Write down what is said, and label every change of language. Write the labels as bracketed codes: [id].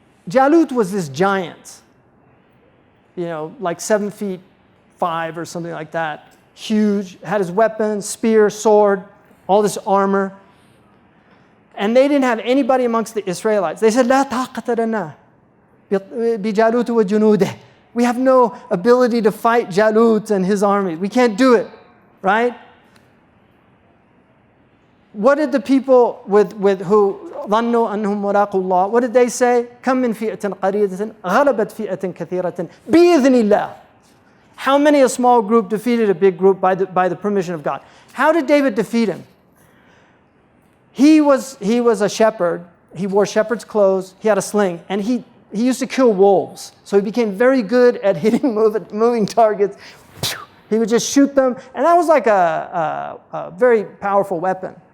[en] Jalut was this giant, like 7'5" or something like that, huge, had his weapons, spear, sword, all this armor. And they didn't have anybody amongst the Israelites. [ar] They said, لا طاقة لنا بجالوت وجنوده. [en] We have no ability to fight Jalut and his army. We can't do it, right? What did the people with who [ar] ظنوا أنهم ملاقوا الله, [en] what did they say? [ar] كم من فئة قليلة غلبت فئة كثيرة بإذن الله. [en] How many a small group defeated a big group by the permission of God? How did David defeat him? He was a shepherd. He wore shepherd's clothes. He had a sling, and he used to kill wolves. So he became very good at hitting moving targets. He would just shoot them, and that was like a very powerful weapon.